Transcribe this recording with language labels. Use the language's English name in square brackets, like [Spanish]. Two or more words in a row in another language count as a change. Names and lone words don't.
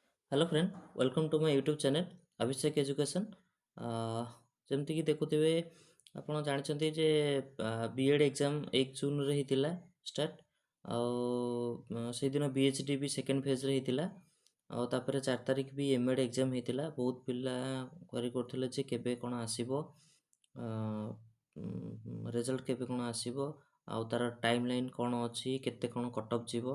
[English] Hello friend, welcome to my YouTube channel Abhishek Education. जमती देखुवे [Odia] ଆପଣ ଜାଣିଛନ୍ତି ଯେ [English] B.Ed exam [Odia] 1 ଜୁନ୍ରେ ହେଇଥିଲା ଷ୍ଟାର୍ଟ। ଆଉ ସେଇଦିନ ବିଏଚ୍ଡି ବି [English] second phaseରେ [Odia] ହେଇଥିଲା। ଆଉ ତାପରେ 4 ତାରିଖ ବି [English] M.Ed exam [Odia] ହେଇଥିଲା। ବହୁତ ପିଲା କ୍ୱାରି କରୁଥିଲେ ଯେ କେବେ କ'ଣ ଆସିବ, ରେଜଲ୍ଟ କେବେ କ'ଣ ଆସିବ, ଆଉ ତା'ର [English] time line [Odia] କ'ଣ ଅଛି, କେତେ କ'ଣ [English] cut off [Odia] ଯିବ।